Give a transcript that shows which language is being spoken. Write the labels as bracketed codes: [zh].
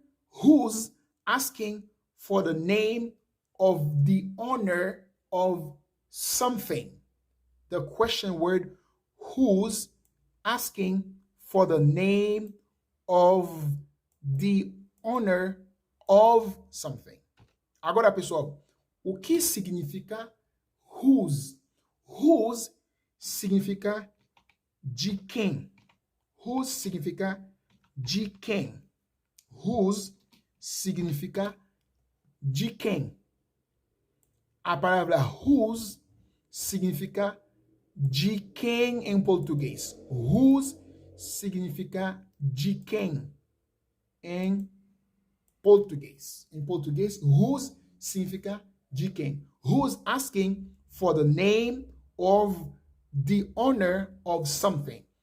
[en] Who's asking for the name of the owner of something? The question word who's asking for the name of the owner of something. [pt] Agora, pessoal, o que significa whose? Whose significa de quem. Whose significa de quem. Whose significa de quem. A palavra whose significa de quem em português. Whose significa de quem em português. Em português, whose significa de quem. [en] Who's asking for the name of the owner of something.